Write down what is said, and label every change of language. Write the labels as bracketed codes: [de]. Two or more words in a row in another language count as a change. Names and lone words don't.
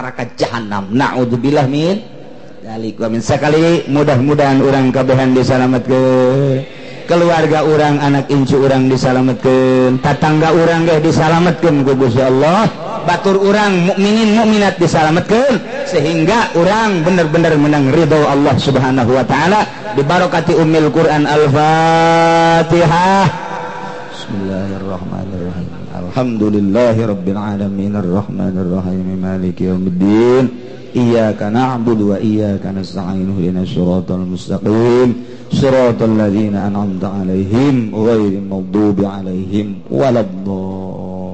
[su] neraka jahanam [ar] نعوذ بالله من ذلك ومن شاكله [su] mudah-mudahan urang kabehan disalametkeun keluarga urang anak incu urang disalametkeun tatangga urang ge disalametkeun ku Gusti Allah batur urang [ar] مؤمنين مؤمنات [su] disalametkeun sehingga urang bener-bener menang ridho Allah [ar] سبحانه وتعالى ببركة أم القرآن الفاتحة. بسم الله الرحمن الرحيم. الحمد لله رب العالمين الرحمن الرحيم مالك يوم الدين إياك نعبد وإياك نستعين اهدنا الصراط المستقيم صراط الذين أنعمت عليهم غير المغضوب عليهم ولا الضالين.